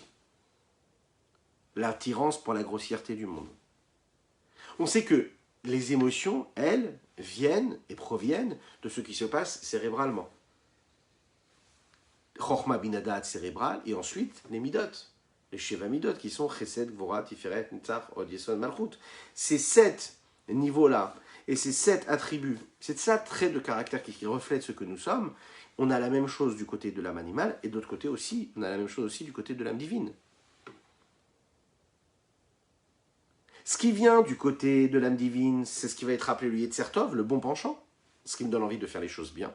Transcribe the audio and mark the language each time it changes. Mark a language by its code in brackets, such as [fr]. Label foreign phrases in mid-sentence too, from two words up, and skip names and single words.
[fr] L'attirance pour la grossièreté du monde. On sait que les émotions, elles, viennent et proviennent de ce qui se passe cérébralement. [he] חכמה בינה דעת [fr] cérébral, et ensuite les [he] מידות, les שבע מידות, [fr] qui sont [he] חסד, גבורה, תפארת, נצח, הוד, יסוד, מלכות. [fr] Ces 7 niveaux-là, et ces 7 attributs, c'est ça trait de caractère qui reflète ce que nous sommes. On a la même chose du côté de l'âme animale, et d'autre côté aussi, on a la même chose aussi du côté de l'âme divine. Ce qui vient du côté de l'âme divine, c'est ce qui va être appelé le Yetzertov, le bon penchant, ce qui me donne envie de faire les choses bien.